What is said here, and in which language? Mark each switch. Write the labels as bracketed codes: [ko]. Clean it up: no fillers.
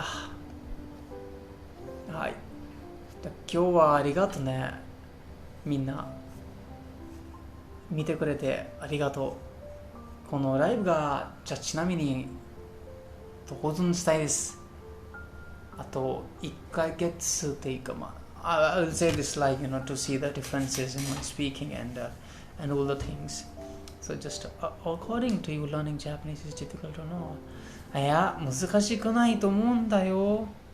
[ja] はい。今日はありがとうね。みんな見てくれてありがとう。このライブがちなみに保存したいです。あと1ヶ月っていうか [en] I'll say this like to see the differences in my speaking and all the things. So just according to you, learning Japanese is difficult or not? [ja] いや難しくないと思うんだよ。